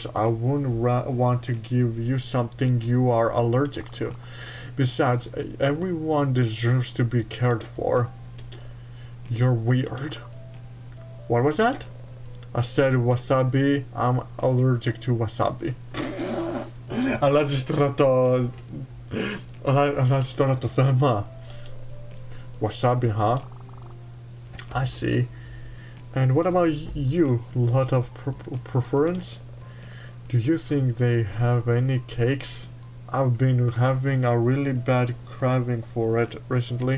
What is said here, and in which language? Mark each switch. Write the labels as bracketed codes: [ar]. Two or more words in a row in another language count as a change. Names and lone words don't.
[en] I wouldn't want to give you something you are allergic to. Besides, everyone deserves to be cared for. You're weird. What was that? I said wasabi. I'm allergic to wasabi. [el] Αλλάζεις τώρα το... Αλλάζεις τώρα το θέμα. [en] Wasabi, huh? I see. And what about you? Lot of preference? Do you think they have any cakes? I've been having a really bad craving for it recently.